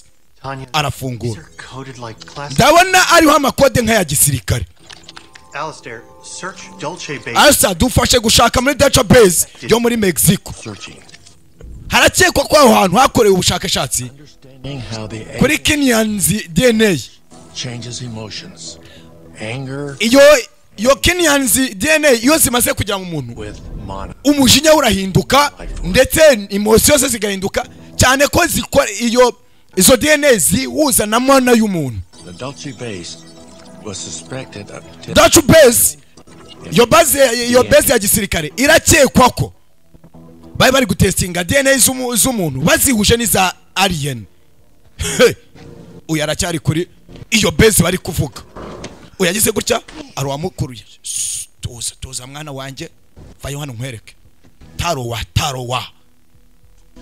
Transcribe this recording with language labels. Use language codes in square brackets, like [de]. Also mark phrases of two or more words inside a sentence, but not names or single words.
[rw] Arafungura. Ndabona ariho amakode nka ya gisirikare. [en] Alistair, search Dolce Base. [rw] Asa dufashe gushaka muri database yo muri Mexico. Harakekwa ko aho hantu hakorewe ubushakashatsi kuri [en] Kenyan's DNA. Changes emotions, anger. [rw] Iyo [en] Kenyan's DNA [rw] yo zimaze kujya mu muntu. Umujinya urahinduka ndetse emotions ze zigahinduka cyane ko zikora izo DNA zihuza na mwana y'umuntu. [en] The Dolce Base was suspected [rw] Dolce Base yo base ya gisirikare irakekwa ko bari gutestinga DNA z'umuntu bazihuje niza alien. Uyu aracyari kuri iyo base bari kuvuga. Uyagize gutya ari wamukuruye. Tuza mwana wanje vayo hano nkwereke.